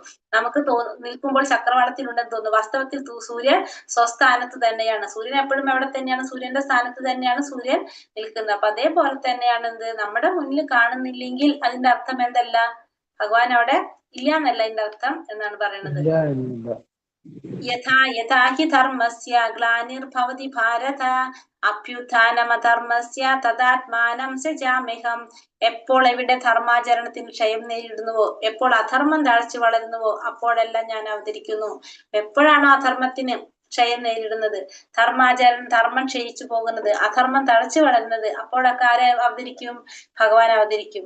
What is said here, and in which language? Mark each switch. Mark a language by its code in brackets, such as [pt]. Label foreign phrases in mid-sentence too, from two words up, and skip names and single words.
[ml] നമുക്ക് നിൽക്കുമ്പോൾ ചക്രവാളത്തിലുണ്ടെന്ന് തോന്നുന്നു. വാസ്തവത്തിൽ സൂര്യൻ സ്വസ്ഥാനത്ത് തന്നെയാണ്. സൂര്യൻ എപ്പോഴും എവിടെ തന്നെയാണ്? സൂര്യന്റെ സ്ഥാനത്ത് തന്നെയാണ് സൂര്യൻ നിൽക്കുന്നത്. അപ്പൊ അതേപോലെ തന്നെയാണ് എന്ത്? നമ്മുടെ മുന്നിൽ കാണുന്നില്ലെങ്കിൽ അതിന്റെ അർത്ഥം എന്തല്ല? ഭഗവാൻ അവിടെ ഇല്ല എന്നല്ല അതിന്റെ അർത്ഥം എന്നാണ് പറയുന്നത്. [sa] यदा हि धर्मस्य ग्लानिर्भवति भारत अभ्युत्थानमधर्मस्य तदात्मानं सृजाम्यहम्. [ml] എപ്പോൾ എവിടെ ധർമാചരണത്തിന് ക്ഷയം നേരിടുന്നുവോ, എപ്പോൾ അധർമ്മം തഴച്ചു വളരുന്നുവോ അപ്പോഴെല്ലാം ഞാൻ അവതരിക്കുന്നു. എപ്പോഴാണോ അധർമ്മത്തിന് ക്ഷയം നേരിടുന്നത്, ധർമ്മം ക്ഷയിച്ചു പോകുന്നത്, അധർമ്മം തഴച്ചു വളരുന്നത്, അപ്പോഴൊക്കെ ആരെ അവതരിക്കും? ഭഗവാൻ അവതരിക്കും.